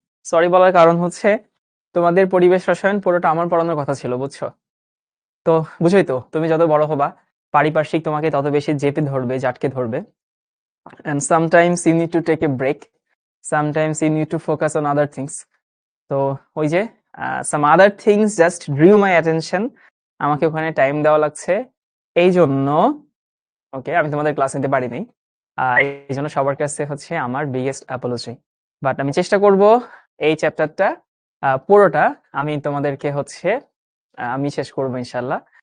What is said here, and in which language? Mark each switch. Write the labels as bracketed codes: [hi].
[bn] Sorry বলার কারণ হচ্ছে তোমাদের পরিবেশ রসায়ন পুরোটা আমার পড়ানোর কথা ছিল, বুঝছো? তো বুঝোই তো, তুমি যত বড় হবা পারিপার্শ্বিক তোমাকে তত বেশি চেপে ধরবে, জাটকে ধরবে। [en] And sometimes you need to take a break. Sometimes you need to focus on other things. [bn] তো ওই যে [en] some other things just drew my attention. [bn] আমাকে ওখানে টাইম দেওয়া লাগছে। এই জন্য ওকে আমি তোমাদের ক্লাস নিতে পারিনি। এই জন্য সবার কাছে হচ্ছে আমার বিগেস্ট অ্যাপোলজি। বাট আমি চেষ্টা করব এই চ্যাপ্টারটা পুরোটা আমি তোমাদেরকে হচ্ছে আমি শেষ করব ইনশাল্লাহ।